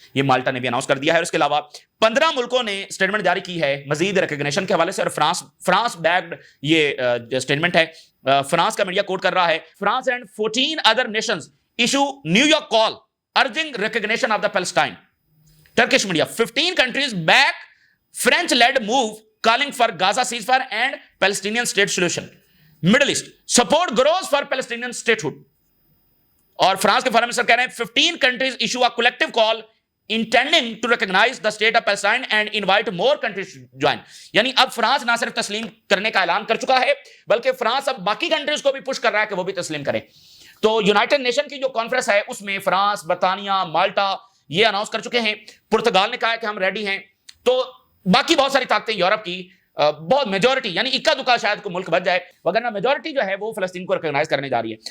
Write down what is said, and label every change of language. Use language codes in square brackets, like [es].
[ur] یہ مالٹا نے بھی اناؤنس کر دیا ہے, اور اس کے علاوہ 15 ملکوں نے اسٹیٹمنٹ جاری کی ہے مزید ریکگنیشن کے حوالے سے, اور فرانس بیکڈ یہ اسٹیٹمنٹ ہے. فرانس کا میڈیا کوٹ کر رہا ہے, [en] France and 14 other nations issue New York call urging recognition of the Palestine. Turkish media, 15 countries back French-led move calling for Gaza ceasefire and Palestinian state solution. Middle East, support grows for Palestinian statehood. [ur] اور France کے foreign minister کہہ رہے ہیں [en] 15 countries issue a collective call intending to recognize the state of Palestine and invite more countries to join. [ur] یعنی اب France نہ صرف تسلیم کرنے کا اعلان کر چکا ہے بلکہ فرانس اب باقی کنٹریز کو بھی پش کر رہا ہے کہ وہ بھی تسلیم کریں. تو یونائٹڈ نیشن کی جو کانفرنس ہے اس میں فرانس, برطانیہ, مالٹا یہ اناؤنس کر چکے ہیں. پرتگال نے کہا ہے کہ ہم ریڈی ہیں. تو باقی بہت ساری طاقتیں یورپ کی بہت میجورٹی یعنی اکا دکا شاید کو ملک بچ جائے, وگرنہ میجورٹی جو ہے وہ فلسطین کو ریکگنائز کرنے جا رہی ہے.